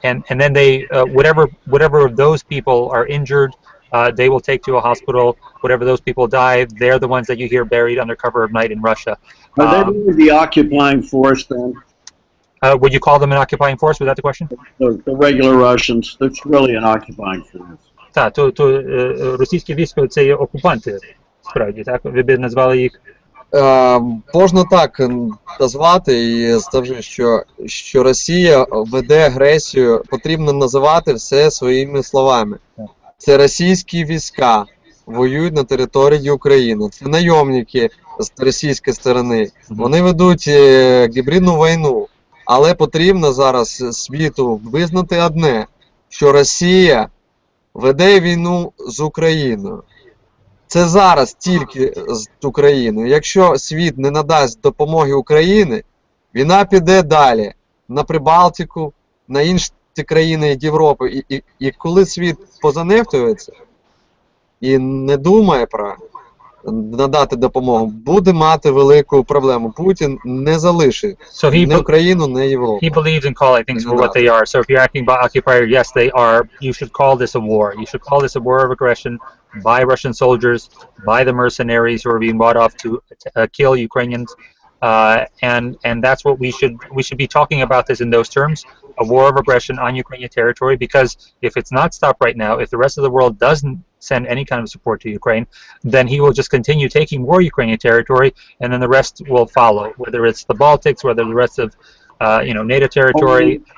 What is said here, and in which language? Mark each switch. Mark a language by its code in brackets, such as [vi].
[en] And then they, whatever of those people are injured, they will take to a hospital. Whatever those people die, they're the ones that you hear buried under cover of night in Russia. Are they really the occupying force then? Would you call them an occupying force? Was that the question? The regular Russians, that's really an occupying force. [uk] Так, то російські війська це є окупанти, справді, так? Ви б назвали їх? Можна так назвати і скажу, що Росія веде агресію, потрібно називати все своїми словами. Це російські війська воюють на території України, це найомники з російської сторони, вони ведуть гібридну війну, але потрібно зараз світу визнати одне, що Росія веде війну з Україною. Це зараз тільки з Україною. Якщо світ не надасть допомоги Україні, війна піде далі, на Прибалтику, на інші країни Європи. І коли світ позанехтується і не думає про надати допомогу, буде мати велику проблему. Путін не залишить не Україну, не Європу. [en] He believes in calling things for what they are. So if you're acting by occupier, yes, they are. You should call this a war. You should call this a war of aggression by Russian soldiers, by the mercenaries who are being bought off to kill Ukrainians. and that's what we should be talking about this in those terms, a war of aggression on Ukrainian territory, because if it's not stopped right now, if the rest of the world doesn't send any kind of support to Ukraine, then he will just continue taking more Ukrainian territory, and then the rest will follow, whether it's the Baltics, whether the rest of NATO territory.